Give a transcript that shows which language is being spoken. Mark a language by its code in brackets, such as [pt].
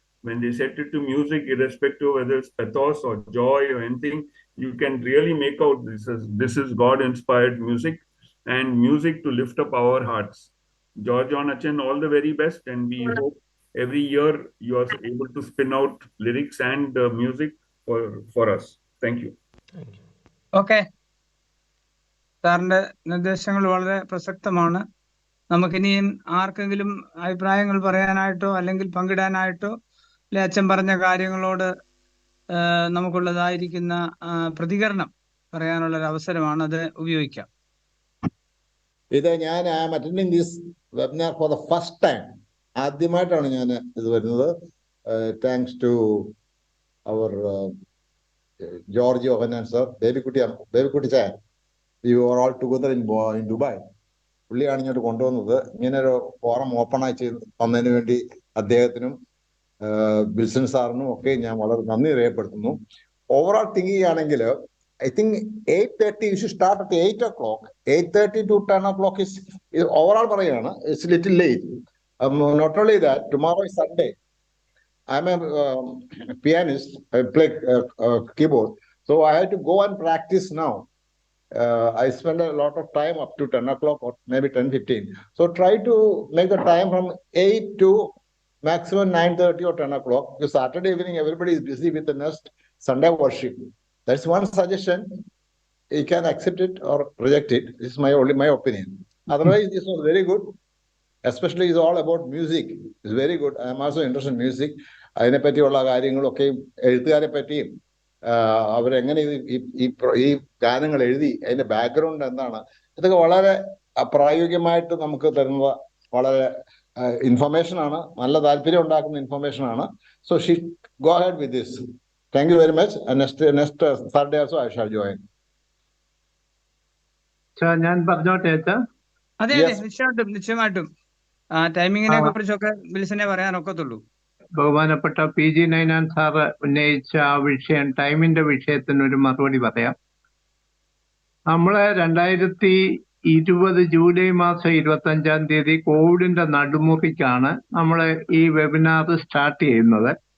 [en] When they set it to music, irrespective of whether it's pathos or joy or anything, you can really make out this is God-inspired music, and music to lift up our hearts. George John Achan, all the very best, and we hope every year you are able to spin out lyrics and music for us. Thank you. [ml] Okay, സാറിന്റെ നിർദ്ദേശങ്ങൾ വളരെ പ്രസക്തമാണ്. നമുക്കിനിയും ആർക്കെങ്കിലും അഭിപ്രായങ്ങൾ പറയാനായിട്ടോ അല്ലെങ്കിൽ പങ്കിടാനായിട്ടോ അല്ലെ അച്ഛൻ പറഞ്ഞ കാര്യങ്ങളോട് നമുക്കുള്ളതായിരിക്കുന്ന പ്രതികരണം പറയാനുള്ളൊരു അവസരമാണ്, അത് ഉപയോഗിക്കാം. ഇത് ഞാൻ [en] Attending this webinar for the first time. [ml] ആദ്യമായിട്ടാണ് ഞാൻ ഇത് വരുന്നത്. [en] Thanks to our George Yohannan sir, Babykutty ചാൻ, we were all together in Dubai. [ml] പുള്ളിയാണ് ഇങ്ങോട്ട് കൊണ്ടുവന്നത്. ഇങ്ങനെ ഒരു ഫോറം ഓപ്പണായി ചെയ്ത് തന്നതിന് വേണ്ടി അദ്ദേഹത്തിനും വിൽസൺ സാറിനും ഒക്കെ ഞാൻ വളരെ നന്ദി രേഖപ്പെടുത്തുന്നു. [en] overall think [ml] ചെയ്യുകയാണെങ്കിൽ [en] I think 8:30 you should start at 8 o'clock. 8:30 to 10 o'clock is overall [ml] parayana. [en] It's a little late. Not only that, tomorrow is Sunday. I'm a pianist. I play keyboard. So I have to go and practice now. I spend a lot of time up to 10 o'clock or maybe 10:15. So try to make the time from 8 to maximum 9:30 or 10 o'clock. Because Saturday evening everybody is busy with the next Sunday worship. That's one suggestion. You can accept it or reject it. This is my opinion. Otherwise, this was very good. Especially it's all about music. It's very good. I am also interested in music. [ml] അതിനെ പറ്റിയുള്ള കാര്യങ്ങളൊക്കെ എഴുത്തുകാരെ പറ്റിയും അവരെങ്ങനെ ഈ ഗാനങ്ങൾ എഴുതി അതിന്റെ ബാക്ക്ഗ്രൗണ്ട് എന്താണ്, ഇതൊക്കെ വളരെ പ്രായോഗികമായിട്ട് നമുക്ക് തരുന്ന വളരെ ഇൻഫർമേഷൻ ആണ്. നല്ല താല്പര്യം ഉണ്ടാക്കുന്ന ഇൻഫർമേഷൻ ആണ്. [en] So she go ahead with this. Thank you very much. And next Saturday also I shall join. [ml] ഞാൻ പറഞ്ഞോട്ടെ അച്ഛാ? അതെ, നിശ്ചയമായിട്ടും ടൈമിങ്ങിനെ കുറിച്ചൊക്കെ വിൽസനെ പറയാനൊക്കത്തുള്ളൂ. ബഹുമാനപ്പെട്ട PG നൈനാൻ സാറ് ഉന്നയിച്ച ആ വിഷയം, ടൈമിന്റെ വിഷയത്തിന് ഒരു മറുപടി പറയാം. നമ്മള് 2020 ജൂലൈ മാസം 25-ാം തീയതി കോവിഡിന്റെ നടുമുറിക്കാണ് നമ്മള് ഈ വെബിനാർ സ്റ്റാർട്ട് ചെയ്യുന്നത്.